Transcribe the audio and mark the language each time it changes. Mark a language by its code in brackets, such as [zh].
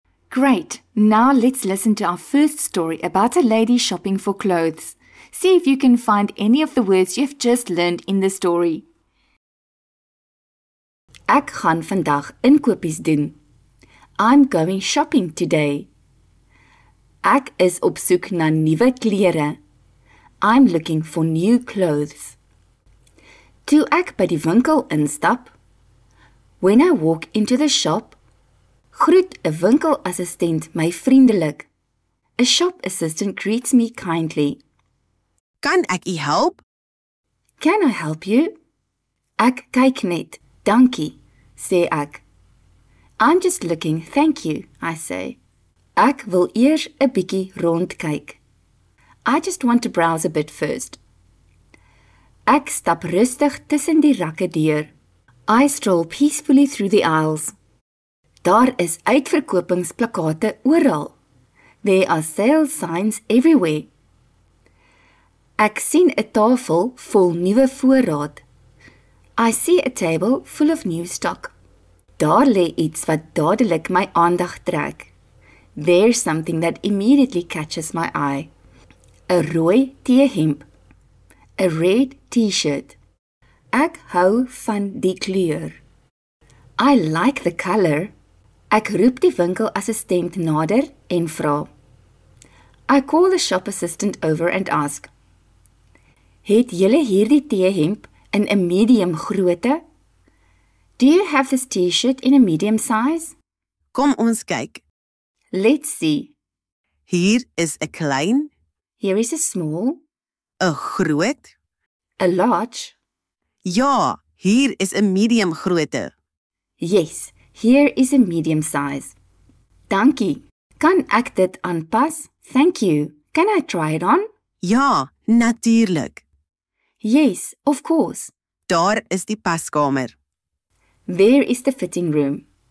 [en] Great, now let's listen to our first story about a lady shopping for clothes. See if you can find any of the words you've just learned in the story. [af] Ek gaan vandag inkopies doen. [en] I'm going shopping today. [af] Ek is op soek na nuwe klere. [en] I'm looking for new clothes. [af] Toe ek by die winkel instap, [en] when I walk into the shop, [af] groet 'n winkelassistent my vriendelik. [en] A shop assistant greets me kindly. [af] Kan ek u help? [en] Can I help you? [af] Ek kyk net, dankie, sê ek. [en] I'm just looking, thank you, I say. [af] Ek wil eers 'n bietjie rondkyk. [en] I just want to browse a bit first. [af] Ek stap rustig tussen die rakke deur. [en] I stroll peacefully through the aisles. [af] Daar is uitverkopingsplakate oral. [en] There are sale signs everywhere. [af] Ek sien 'n tafel vol nuwe voorraad. [en] I see a table full of new stock. [af] Daar lê iets wat dadelik my aandag [en] trek. There's something that immediately catches my eye. [af] 'n rooi T-hemp. [en] A red T-shirt. [af] Ek hou van die kleur. [en] I like the color. [af] Ek roep die winkelassistent nader en vra. [en] I call the shop assistant over and ask. [af] Het julle hierdie T-hemp in 'n medium grootte? [en] Do you have this T-shirt in a medium size? [af] Kom ons kyk. [en] Let's see. [af] Hier is 'n klein, [en] Here is a small, [af] 'n groot. [en] a large. [af] Ja, hier is 'n medium grootte. [en] Yes, here is a medium size. [af] Dankie. Kan ek dit aanpas? [en] Thank you. Can I try it on? [af] Ja, natuurlik. [en] Yes, of course. [af] Daar is die paskamer. [en] There is the fitting room.